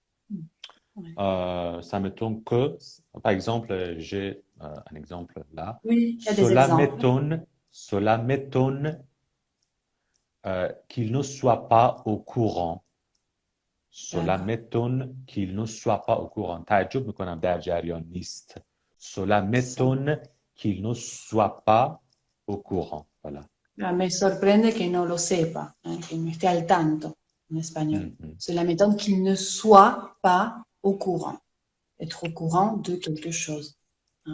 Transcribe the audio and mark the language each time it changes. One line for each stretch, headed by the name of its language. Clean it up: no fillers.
French: Mm. Ouais. Ça m'étonne que, par exemple, j'ai un exemple là. Oui, il y a des exemples. Cela m'étonne qu'il ne soit pas au courant. Cela D'accord. m'étonne qu'il ne soit pas au courant.
Persian: تعجب میکنم در جریان نیست.
French: Cela Ça. m'étonne qu'il ne soit pas au courant. Voilà.
Spanish: Ah, me sorprende que no lo sepa, que no esté al tanto
French: en espagnol. Mhm. Cela m'étonne qu'il ne soit pas au courant. Être au courant de quelque chose. Hein.